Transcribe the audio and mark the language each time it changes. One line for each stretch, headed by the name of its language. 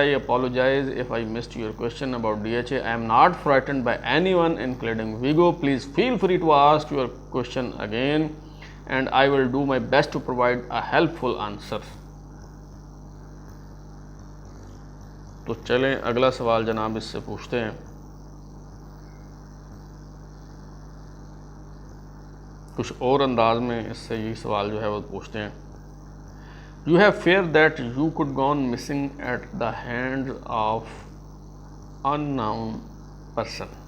English: I apologize if I missed your question about DHA. I am not frightened by anyone including Vigo. Please feel free to ask your question again and I will do my best to provide a helpful answer.
Urdu: تو چلیں اگلا سوال جناب اس سے پوچھتے ہیں. کچھ اور انداز میں اس سے یہ سوال جو ہے وہ پوچھتے ہیں.
English: You have fear that you could gone missing at the hands of unknown person.